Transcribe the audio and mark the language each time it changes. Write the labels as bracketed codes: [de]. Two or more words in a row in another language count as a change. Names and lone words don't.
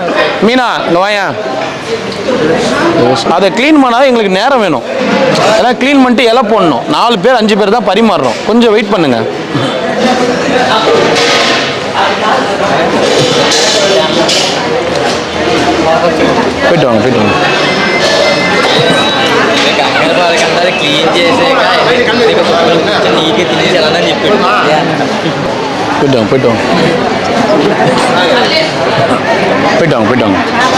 [ta] மீனா இங்கே வாயா, அதை க்ளீன் பண்ணாதான் எங்களுக்கு நேரம் வேணும். எல்லாம் க்ளீன் பண்ணிட்டு இலை போடணும். 4 பேர் 5 பேர் தான் பரிமாறுறோம். கொஞ்சம் வெயிட் பண்ணுங்க. போயிட்டு வாங்க, போயிட்டு வாங்க. [te] క్లీన్ చేసాక నీట్గా తినేసి ఎలా చెప్పాడు. [ta] போயிட்டு வாங்க, போயிட்டு வாங்க, போயிட்டு வாங்க, போயிட்டு வாங்க.